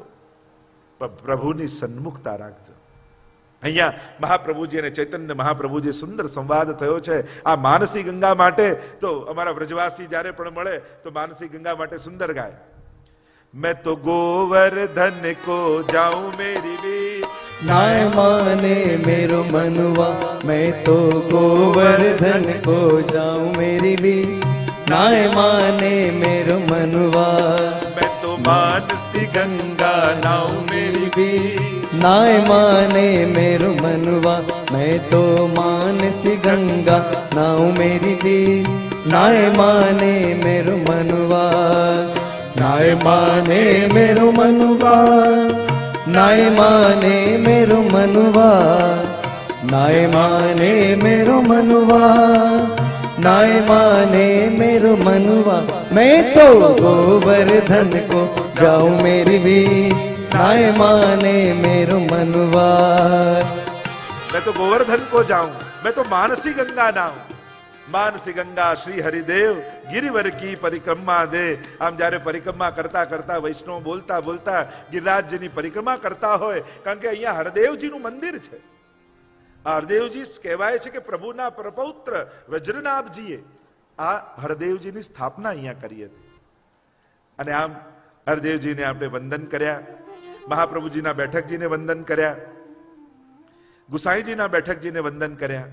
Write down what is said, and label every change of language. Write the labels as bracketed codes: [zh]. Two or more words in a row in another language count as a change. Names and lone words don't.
[gu] પ્રભુની સન્મુખતા રાખજો. અહીંયા મહાપ્રભુજી અને ચૈતન્ય મહાપ્રભુજી સુંદર સંવાદ થયો છે. આ માનસી ગંગા માટે તો અમારા વ્રજવાસી જ્યારે પણ મળે તો માનસી ગંગા માટે સુંદર ગાય. [bra] मैं तो गोवर्धन को जाऊं मेरी वीर, नाय माने मेरो मनुआ, मैं तो गोवर्धन को जाऊं मेरी भी. नाय माने मेरो मनुआ, मैं तो मानसी गंगा नाऊं मेरी भी. नाय माने मेरो मनुआ, मैं तो मानसी गंगा नाऊं मेरी भी. नाय माने मेरो मनुआ, नाय माने मेरो मनुआ, नाय माने मेरो मनुआ, नाय माने मेरो मनुआ, नाय माने मेरो मनुआ, मैं तो गोवर्धन को जाऊं मेरी भी. नाय माने मेरो मनुआ. मैं तो गोवर्धन को जाऊं, मैं तो मानसी गंगा नाऊं. मानसी गंगा श्री हरिदेव गिरिवर की परिक्रमा दे. [gu] આમ જ્યારે પરિક્રમા કરતા કરતા વૈષ્ણવ બોલતા બોલતા ગિરિરાજજીની પરિક્રમા કરતા હોય, કારણ કે અહીંયા હરદેવજીનું મંદિર છે. આ હરદેવજી કહેવાય છે કે પ્રભુના પ્રપૌત્ર વજ્રનાભજીએ આ હરદેવજીની સ્થાપના અહીંયા કરી હતી. અને આમ હરદેવજીને આપણે વંદન કર્યા, મહાપ્રભુજીના બેઠકજીને વંદન કર્યા, ગુસાઈજીના બેઠકજીને વંદન કર્યા.